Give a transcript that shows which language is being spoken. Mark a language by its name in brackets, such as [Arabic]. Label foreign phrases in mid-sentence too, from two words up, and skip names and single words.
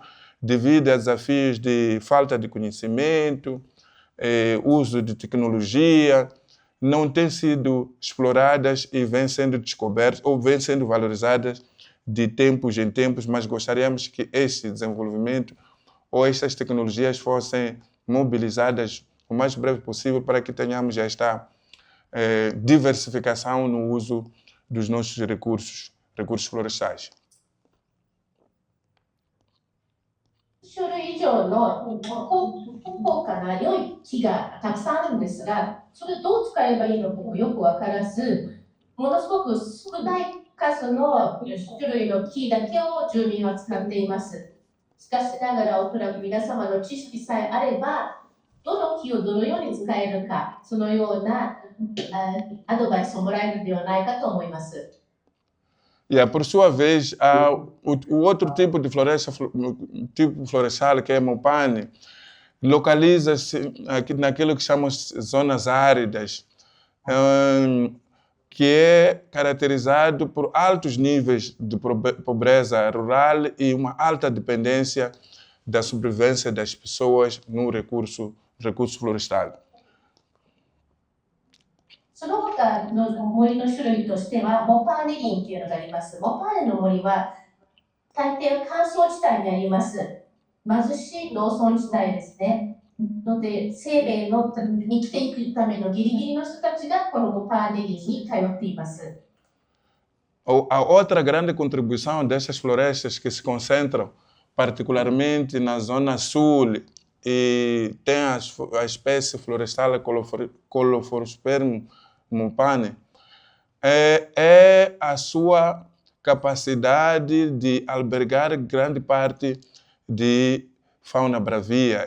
[Portuguese] momento, devido a desafios de falta de conhecimento, uso de tecnologia, não têm sido exploradas e vêm sendo descobertas ou vêm sendo valorizadas de tempos em tempos, mas gostaríamos que este desenvolvimento ou estas tecnologias fossem mobilizadas o mais breve possível para que tenhamos esta diversificação no uso dos nossos recursos florestais. [Japanese] 種類以上の高価な良い木がたくさんあるんですが、それをどう使えばいいのかもよく分からず、ものすごく少ない数の種類の木だけを住民は使っています。しかしながら、おそらく皆様の知識さえあれば、どの木をどのように使えるか、そのようなアドバイスをもらえるのではないかと思います。 [Portuguese] Por sua vez, o outro tipo de tipo florestal, que é Mopane, localiza-se aqui naquilo que chamamos zonas áridas, que é caracterizado por altos níveis de pobreza rural e uma alta dependência da sobrevivência das pessoas no recurso florestal. [Japanese] その他の森の種類としては、モパーネ林というのがあります。モパーネの森は大抵は乾燥地帯にあります。貧しい農村地帯ですね。ので、生命の生きていくためのギリギリの人たちがこのモパーネ林に通っています。 [Portuguese] A outra grande contribuição dessas florestas que se concentram particularmente na zona sul e tem a espécie florestal Colophorospermum Mopane, é a sua capacidade de albergar grande parte de fauna bravia.